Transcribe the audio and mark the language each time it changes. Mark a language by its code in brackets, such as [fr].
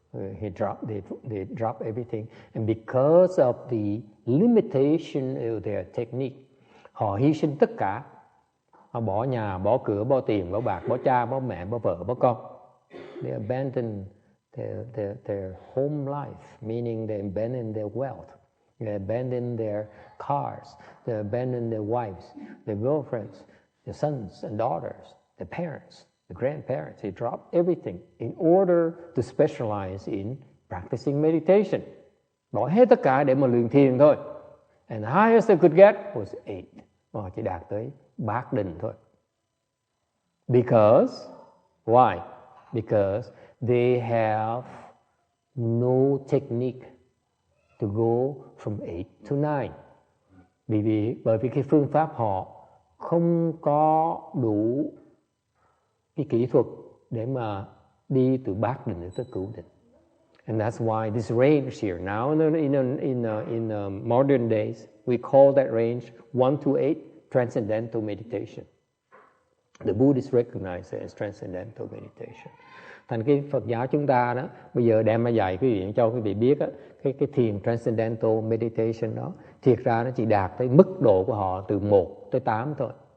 [en] They drop everything, and because of the limitation of their technique, [vi] họ hy sinh tất cả. Họ bỏ nhà, bỏ cửa, bỏ tiền, bỏ bạc, bỏ cha, bỏ mẹ, bỏ vợ, bỏ con. [en] They abandon their home life, meaning they abandon their wealth. They abandon their cars. They abandon their wives, their girlfriends, their sons and daughters, their parents, their grandparents. They drop everything in order to specialize in practicing meditation. [vi] Bỏ hết tất cả để mà luyện thiền thôi. [en] And the highest they could get was 8. [vi] Họ chỉ đạt tới bát định thôi. [en] Because, why? Because they have no technique to go from 8 to 9. [vi] Bởi vì cái phương pháp họ không có đủ cái kỹ thuật để mà đi từ bát định tới cửu định. [en] And that's why this range here, now in modern days, we call that range 1 to 8 Transcendental Meditation. The Buddhists recognize it as Transcendental Meditation. [vi] Thành cái Phật giáo chúng ta đó, bây giờ đem mà dạy quý vị, cho quý vị biết á, cái thiền Transcendental Meditation đó, thiệt ra nó chỉ đạt tới mức độ của họ từ 1 tới 8 thôi.